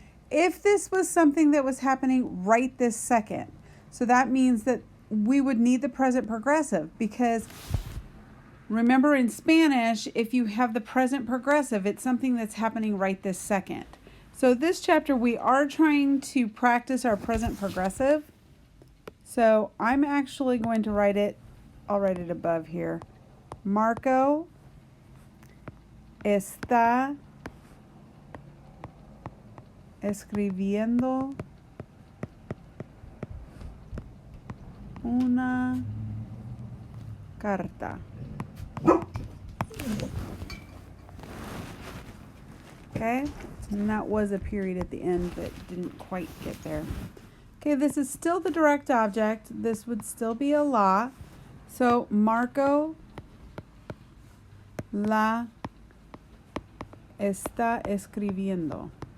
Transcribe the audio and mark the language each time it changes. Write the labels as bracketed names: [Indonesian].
[English] If this was something that was happening right this second, so that means that we would need the present progressive because remember in Spanish, if you have the present progressive, it's something that's happening right this second. So this chapter, we are trying to practice our present progressive. So I'm actually going to write it, I'll write it above here. [Spanish] Marco está escribiendo una carta. [English] Okay, and that was a period at the end that didn't quite get there. Okay, this is still the direct object. This would still be a la. [Spanish] So Marco la está escribiendo.